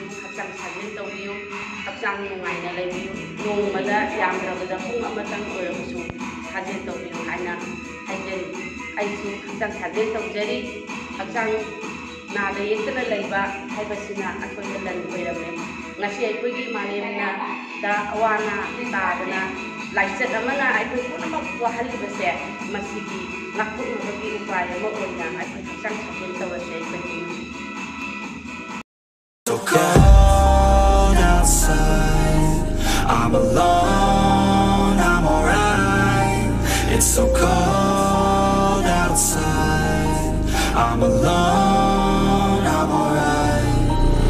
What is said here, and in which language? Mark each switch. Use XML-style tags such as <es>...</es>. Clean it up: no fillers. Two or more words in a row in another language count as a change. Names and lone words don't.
<mni>ꯍꯛꯆꯥꯡ ꯁꯥꯖꯦꯜ ꯇꯧꯕꯤꯌꯨ ꯍꯛꯆꯥꯡ ꯅꯨꯡꯉꯥꯏꯅ ꯂꯩꯕꯤꯌꯨ ꯅꯣꯡꯃꯗ ꯌꯥꯝꯗ꯭ꯔꯕꯗ ꯄꯨꯡ ꯑꯃꯇꯪ ꯑꯣꯏꯔꯕꯁꯨ ꯁꯥꯖꯦꯜ ꯇꯧꯕꯤꯌꯨ ꯍꯥꯏꯅ ꯍꯥꯏꯖꯔꯤ ꯑꯩꯁꯨ ꯍꯛꯆꯥꯡ ꯁꯥꯖꯦꯜ ꯇꯧꯖꯔꯤ ꯍꯛꯆꯥꯡ ꯅꯥꯗ ꯌꯦꯛꯇꯅ ꯂꯩꯕ ꯍꯥꯏꯕꯁꯤꯅ ꯑꯩꯈꯣꯏꯗ ꯂꯟ ꯑꯣꯏꯔꯝꯃꯦ ꯉꯁꯤ ꯑꯩꯈꯣꯏꯒꯤ ꯃꯥꯂꯦꯝꯗ ꯑꯋꯥ ꯑꯅꯥ ꯇꯥꯗꯅ ꯂꯥꯏꯆꯠ ꯑꯃꯅ ꯑꯩꯈꯣꯏ ꯄꯨꯝꯅꯃꯛ ꯋꯥꯍꯜꯂꯤꯕꯁꯦ ꯃꯁꯤꯒꯤ ꯉꯥꯛꯊꯣꯛꯅꯕꯒꯤ ꯎꯄꯥꯏ ꯑꯃ ꯑꯣꯏꯅ ꯑꯩꯈꯣꯏ ꯍꯛꯆꯥꯡ ꯁꯥꯖꯦꯜ ꯇꯧꯔꯁꯦ ꯑꯩꯈꯣꯏ</mni> <en>So cold outside, I'm alone, I'm alright. It's so cold outside, I'm alone, I'm alright.</en>